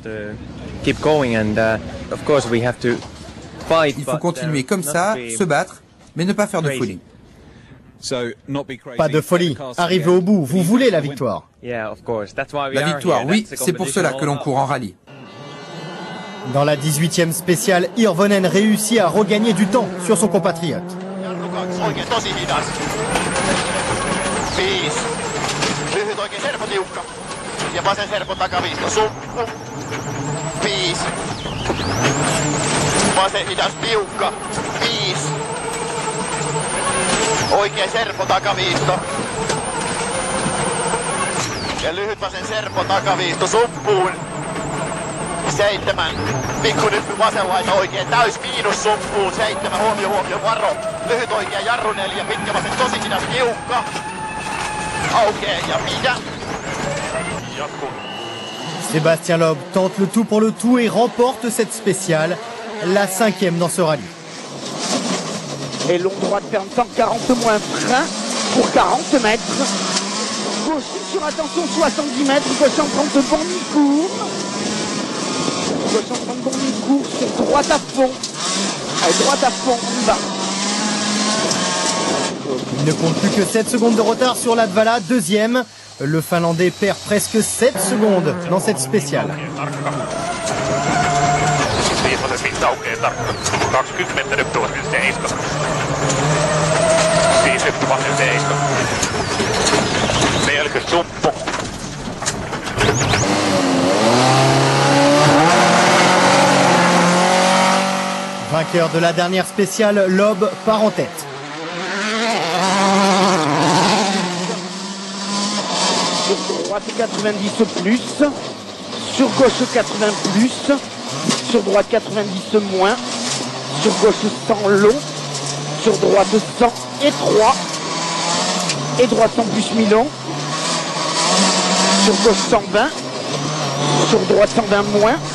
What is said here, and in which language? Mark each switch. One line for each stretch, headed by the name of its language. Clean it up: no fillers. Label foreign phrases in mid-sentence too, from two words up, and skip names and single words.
French: Il faut continuer comme ça, se battre, mais ne pas faire de folie. Pas de folie. Arrivez au bout, vous voulez la victoire. La victoire, oui, c'est pour cela que l'on court en rallye. Dans la 18e spéciale, Hirvonen réussit à regagner du temps sur son compatriote.
Finnish: Oikein tosi hidas. 5. Lyhyt oikein serpo tiukka. Ja vasen serpo takaviisto. Suppu. 5. Vasen hidas tiukka. 5. Oikein serpo takaviisto. Ja lyhyt vasen serpo takaviisto suppuun. 7. Pikku nyt vasen laita oikein täys miinus suppuun. 7. Huomio, varo. Lyhyt oikea jarru 4. Pitkä vasen tosi hidas tiukka. Aukee ja pidä. Jatkuu.
French: Sébastien Loeb tente le tout pour le tout et remporte cette spéciale, la 5e dans ce rallye. Et long droite ferme 140 moins frein pour 40 mètres. Gauche sur attention 70 mètres, gauche en 30 bon mi-court. Gauche en 30 bon mi-court sur droite à fond. Allez, droite à fond, on y va. Il ne compte plus que 7 secondes de retard sur Latvala, 2e. Le Finlandais perd presque 7 secondes dans cette spéciale.
Finnish: 5 aukeaa tarkka. 20 nyt tuossa 7. 5 nyt vasen 7. 40 suppu.
French: Vainqueur de la dernière spéciale, Loeb part en tête. Sur droite 90 plus, sur gauche 80 plus, sur droite 90 moins, sur gauche 100 long, sur droite 100 étroit, et droite 100 plus mi-long, sur gauche 120, sur droite 120 moins.